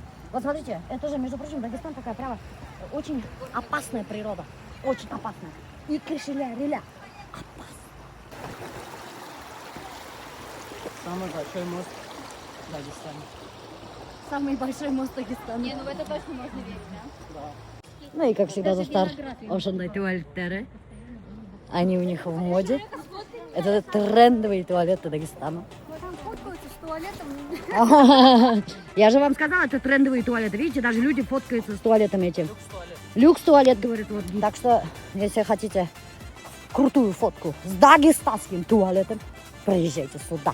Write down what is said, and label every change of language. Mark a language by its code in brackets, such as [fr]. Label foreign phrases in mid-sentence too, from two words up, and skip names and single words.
[ru] Вот смотрите, это же, между прочим, Дагестан такая прямо очень опасная природа. Очень опасная. И кишеля-реля. Опасно. Самый большой мост в Дагестане. Самый большой мост Дагестана. Не, ну в это точно можно верить, да? Ну и как всегда, [kk] достар ошондай туалеттері. [ru] Они у них в моде. Это трендовые туалеты Дагестана. Там фоткаются с туалетом. Я же вам сказала, это трендовые туалеты. Видите, даже люди фоткаются с туалетом этим. Люкс-туалет, говорит. Вот. Так что, если хотите крутую фотку с дагестанским туалетом, приезжайте сюда.